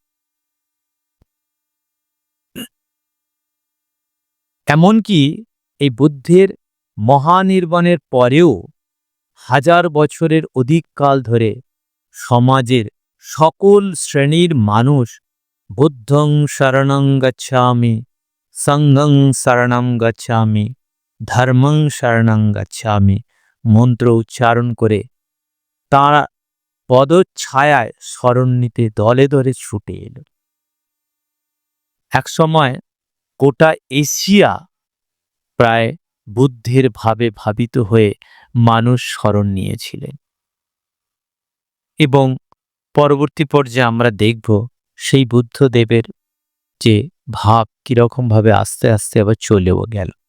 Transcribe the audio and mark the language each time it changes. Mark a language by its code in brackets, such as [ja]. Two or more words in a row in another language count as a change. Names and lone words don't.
[bn] এমনকি এই বুদ্ধের মহানির্বাণের পরেও 1000 বছরের অধিক কাল ধরে সমাজের সকল শ্রেণীর মানুষ [pi] বুদ্ধং শরণং গচ্ছামি, সংঘং শরণং গচ্ছামি, ধর্মং শরণং গচ্ছামি [bn] মন্ত্র উচ্চারণ করে তাঁরা পদচ্ছায়ায় শরণ নিতে দলে দলে ছুটে এলো। একসময় গোটা এশিয়া প্রায় বুদ্ধের ভাবে ভাবিত হয়ে মানুষ শরণ নিয়েছিলেন এবং পরবর্তী পর্যায়ে আমরা দেখব সেই বুদ্ধদেবের যে ভাব কিরকম ভাবে আস্তে আস্তে আবার চলেও গেল।